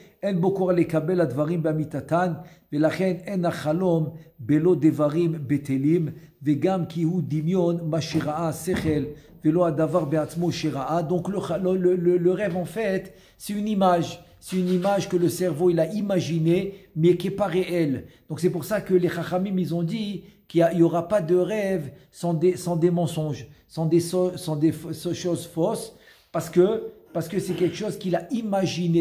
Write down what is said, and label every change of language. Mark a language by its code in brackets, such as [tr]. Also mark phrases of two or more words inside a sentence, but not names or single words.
[he] אין בו קורא לקבל הדברים באמיתתן, ולכן אין החלום בלא דברים בטלים, וגם כי הוא דמיון מה שראה השכל, ולא הדבר בעצמו שראה. [fr] Donc le rêve en fait, c'est une image. C'est une image que le cerveau il a imaginée, mais qui n'est pas réelle. Donc c'est pour ça que les Chachamim, ils ont dit qu'il n'y aura pas de rêve sans des mensonges, sans des choses fausses, parce que c'est quelque chose qu'il a imaginé.